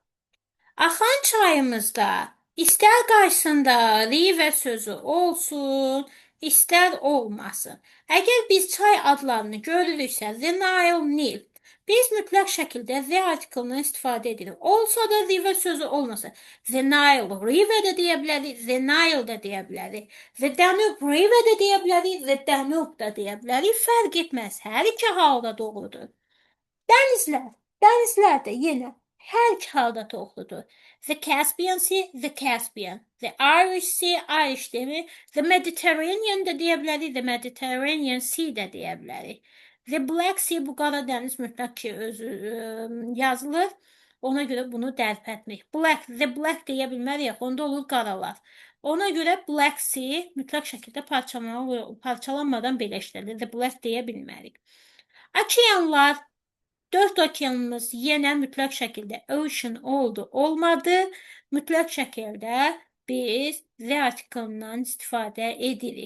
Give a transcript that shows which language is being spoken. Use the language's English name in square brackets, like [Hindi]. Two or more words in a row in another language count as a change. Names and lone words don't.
[Azerbaijani] Axan çayımızda istər qarşısında river sözü olsun, istər olmasın. Əgər biz çay adlarını görürüksə, [English] the Nile, [Azerbaijani] Nil, biz mütləq şəkildə [English] the article- [Azerbaijani] dan istifadə edirik. Olsa da river sözü olmasa, [English] the Nile river [Azerbaijani] də deyə bilərik, [English] the Nile [Azerbaijani] də deyə bilərik, [English] the Danube river [Azerbaijani] də deyə bilərik, [English] the Danube [Azerbaijani] da deyə bilərik. Fərq etməz, hər iki halda doğrudur. Dənizlər, dənizlər də yenə hər iki halda doğrudur. [English] The Caspian Sea, the Caspian. The Irish Sea, Irish demir. The Mediterranean [Azerbaijani] da deyə bilərik, [English] the Mediterranean Sea [Azerbaijani] də deyə bilərik. [English] The Black Sea, [Azerbaijani] bu qara dəniz mütləq ki özü yazılır. Ona görə bunu dərb etmək. [English] Black, the Black [Azerbaijani] deyə bilmərik, onda olur qaralar. Ona görə [English] Black Sea [Azerbaijani] mütləq şəkildə parçalanmadan belə işlədir. [English] The Black [Azerbaijani] deyə bilmərik. Okeanlar. 4 okeanımız yenə mütləq şəkildə ocean oldu, olmadı. Mütləq şəkildə biz [English] the article- [Azerbaijani] dan istifadə edirik.